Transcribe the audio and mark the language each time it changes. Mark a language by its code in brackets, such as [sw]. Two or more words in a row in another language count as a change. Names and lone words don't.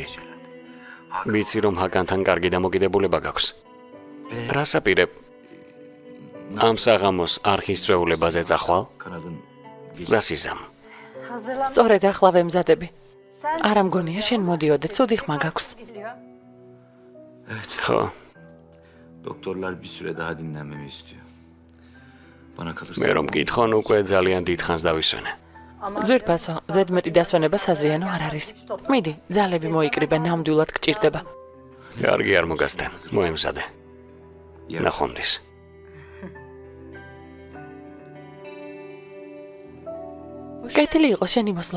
[ka] ვიცი რომ ჰაკანთან კარგი დამოკიდებულება გაქვს. რას აპირებ? ამ საღამოს არხის წვეულებაზე წახვალ? რას იზამ? სწორედ ახლა ვემზადები. არ ამგონია შენ მოდიოდე, ცუდი ხმა გაქვს. ხო, [tr] Doktorlar bir süre daha dinlenmemi istiyor. Bana kalırsa [ka] მე რომ მკითხონ უკვე ძალიან დიდხანს დავისვენე. ძვირფასო, ზედმეტი დასვენება საზიანო არ არის. მიდი, ძალები მოიკრიბე, ნამდვილად გჭირდება. კარგი არ მოგასდენ, მოემზადე. ნახვამდის. კეთილი იყო შენი მოსვლა.